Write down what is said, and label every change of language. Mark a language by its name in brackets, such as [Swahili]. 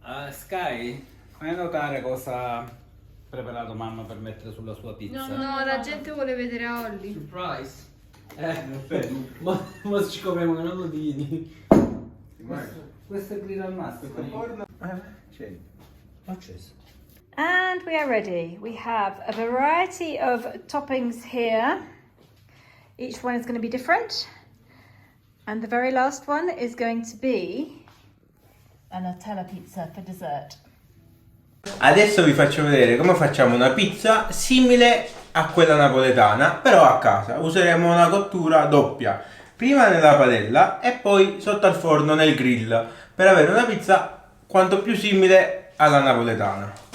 [Italian] Sky, fai notare cosa ha preparato mamma per mettere sulla sua pizza. No, la gente vuole vedere Olli. [English] Surprise. [Italian] Aspetta. Ma ci copriamo i nodini. Questo è grill al massimo. Forno. C'è. Acceso. [English] And we are ready. We have a variety of toppings here. Each one is going to be different. And the very last one is going to be a Nutella pizza for dessert. [Italian] Adesso vi faccio vedere come facciamo una pizza simile a quella napoletana, però a casa. Useremo una cottura doppia, prima nella padella e poi sotto al forno nel grill, per avere una pizza quanto più simile alla napoletana.